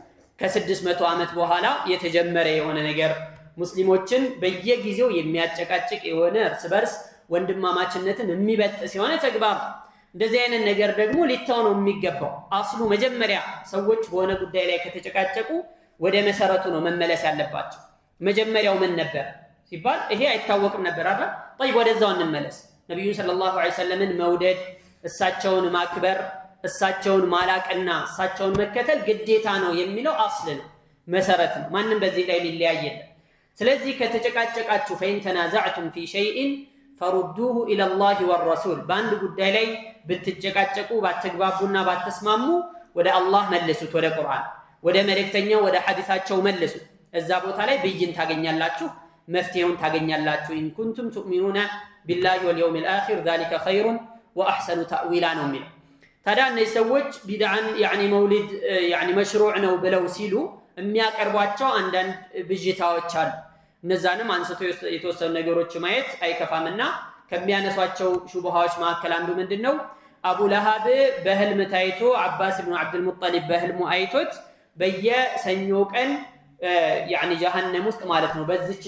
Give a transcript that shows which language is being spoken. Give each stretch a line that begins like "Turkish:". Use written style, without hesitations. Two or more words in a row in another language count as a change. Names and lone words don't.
Amharic: ከ600 ዓመት በኋላ የተጀመረ የሆነ ነገር ሙስሊሞችን በየጊዜው የሚያጨቃጭቅ የሆነ እርስ በርስ ወንድማማችነትን የሚበጥስ የሆነ ተግባር። እንደዚህ አይነት ነገር ደግሞ ሊተው ነው የሚገባው። አስሉ መጀመሪያ ሰዎች በሆነ ጉዳይ ላይ ከተጨቃጨቁ ወደ መሰረቱ ነው መመለስ ያለባቸው። መጀመሪያው ምን ነበር ሲባል ይሄ አይታወቅም ነበር አይደል? طيب ወደዛው እንመለስ። ነብዩ ሰለላሁ ዐለይሂ ወሰለምን መውደድ፣ እሳቸውን ማክበር፣ እሳቸውን ማላቅና እሳቸውን መከተል ግዴታ ነው የሚለው አስል ነው፣ መሰረት ነው። ማንም በዚህ ላይ ሊለያይ የለም። ስለዚህ ከተጨቃጨቃችሁ
Arabic: فإن تنازعتم في شيء فردوه إلى الله والرسول
Amharic: በአንድ ጉዳይ ላይ ብትጨቃጨቁ ባትግባቡና ባትስማሙ ወደ አላህ መልሱት፣ ወደ ቁርአን፣ ወደ መልእክተኛው፣ ወደ ሐዲሳቸው መልሱት። እዛ ቦታ ላይ ብይን ታገኛላችሁ፣ መፍትሄውን ታገኛላችሁ።
Arabic: إن كنتم تؤمنون بالله واليوم الآخر ذلك خير وأحسن تأويلا
Amharic: ነው የሚለው። ታዲያ እነዚህ ሰዎች ቢድዓን መውሊድ መሽሩዕ ነው ብለው ሲሉ የሚያቀርቧቸው አንዳንድ ብዥታዎች አሉ። እነዛንም አንስቶ የተወሰኑ ነገሮች ማየት አይከፋምና ከሚያነሷቸው ሹብሃዎች መካከል አንዱ ምንድነው? አቡ ለሃብ በህልም ታይቶ አባስ ኢብኑ አብዱል ሙጠሊብ በህልሙ አይቶት በየሰኞ ቀን ጀሃነም ውስጥ ማለት ነው በዚች